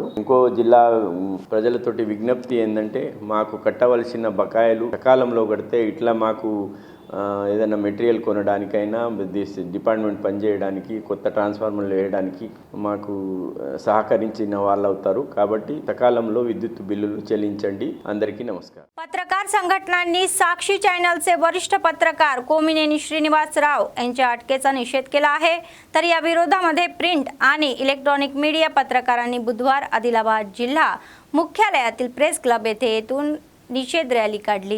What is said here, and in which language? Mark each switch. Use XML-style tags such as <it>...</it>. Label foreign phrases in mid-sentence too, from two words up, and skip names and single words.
<te>ఇంకో జిల్లా ప్రజలతోటి విజ్ఞప్తి ఏంటంటే, మాకు కట్టవలసిన బకాయిలు సకాలంలో కడితే ఇట్లా మాకు ఏదైనా మెటీరియల్ కొనడానికైనా డిపార్ట్మెంట్ పనిచేయడానికి కొత్త ట్రాన్స్ఫార్మర్లు వేయడానికి మాకు సహకరించిన వాళ్ళు అవుతారు. కాబట్టి సకాలంలో విద్యుత్ బిల్లులు చెల్లించండి. అందరికీ नमस्कार.</te> <mr>पत्रकार संघटनांनी साक्षी चॅनलचे वरिष्ठ पत्रकार कोमिनेनी श्रीनिवासराव यांच्या अटकेचा निषेध केला आहे. तर या विरोधामध्ये प्रिंट आणि इलेक्ट्रॉनिक मीडिया पत्रकारांनी बुधवार आदिलाबाद जिल्हा मुख्यालयातील प्रेस क्लब येथे येथून निषेध रॅली काढली.</mr>